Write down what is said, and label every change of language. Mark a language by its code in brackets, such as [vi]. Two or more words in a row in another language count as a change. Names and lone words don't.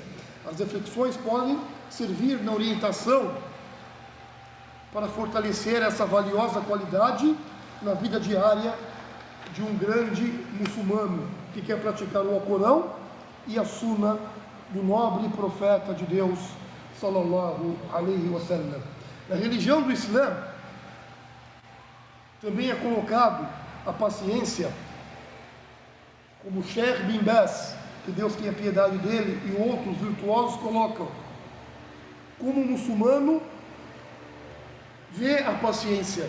[pt] As reflexões podem servir na orientação para fortalecer essa valiosa qualidade na vida diária de um grande muçulmano que quer praticar o Alcorão e a Sunna do nobre profeta de Deus, [ar] صلى الله عليه وسلم. [pt] Na religião do Islã também é colocado a paciência, como Sheikh Bin Baz, que Deus tenha piedade dele, e outros virtuosos colocam, como o muçulmano vê a paciência.